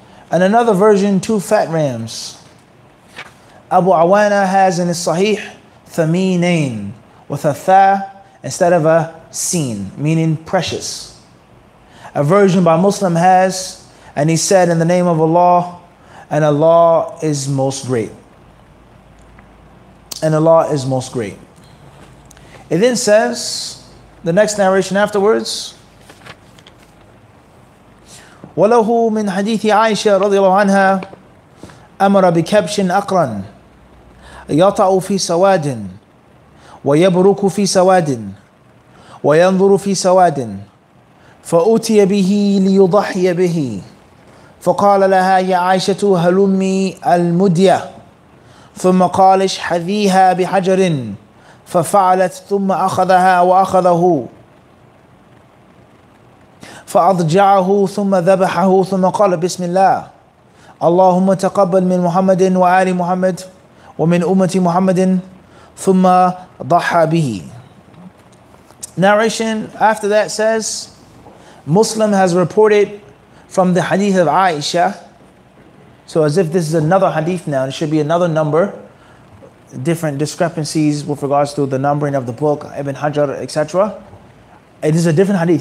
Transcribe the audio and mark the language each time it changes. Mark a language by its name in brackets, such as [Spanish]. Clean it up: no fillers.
[English] And another version, 2 fat rams. Abu Awana has in his Sahih Thameenain, with a tha instead of a sin, meaning precious. A version by Muslim has, and he said, in the name of Allah, and Allah is most great. And Allah is most great. It then says, the next narration afterwards, [Arabic] وله من حديث عائشة رضي الله عنها أمر بكبش أقرن يطأ في سواد ويبرك في سواد وينظر في سواد فأتي به ليضحي به فقال لها يا عائشة هلمي المدية ثم قال اشحذيها بحجر ففعلت ثم أخذها وأخذه فأضجعه ثم ذبحه ثم قال بسم الله اللهم تقبل من محمد وآل محمد ومن أمة محمد ثم ضحى به. [English] Narration after that says, Muslim has reported from the hadith of Aisha. So as if this is another hadith now, it should be another number. different discrepancies with regards to the numbering of the book, Ibn Hajar, etc. It is a different hadith.